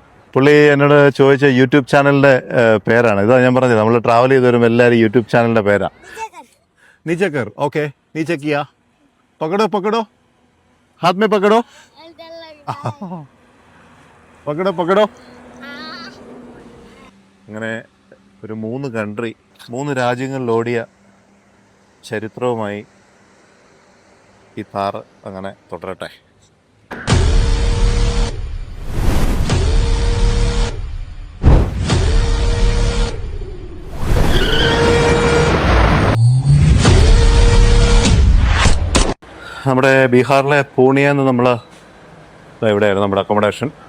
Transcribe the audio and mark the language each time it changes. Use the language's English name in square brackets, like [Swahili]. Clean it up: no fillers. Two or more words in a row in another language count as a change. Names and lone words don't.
[Malayalam] പുള്ളി എന്നോട് ചോദിച്ച യൂട്യൂബ് ചാനലിന്റെ പേരാണ്. ഇതാ ഞാൻ പറഞ്ഞത്, നമ്മൾ ട്രാവൽ ചെയ്ത് വരുമ്പോൾ എല്ലാവരും യൂട്യൂബ് ചാനലിന്റെ പേരാ. [Hindi] नीचे कर, ओके नीचे किया, पकड़ो पकड़ो, हाथ में पकड़ो, पकड़ो पकड़ो. [Malayalam] അങ്ങനെ ഒരു 3 രാജ്യങ്ങളിൽ ഓടിയ ചരിത്രവുമായി ഈ താർ അങ്ങനെ തുടരട്ടെ. നമ്മുടെ ബീഹാറിലെ പൂണിയെന്ന് നമ്മൾ എവിടെയായിരുന്നു നമ്മുടെ അക്കോമഡേഷൻ?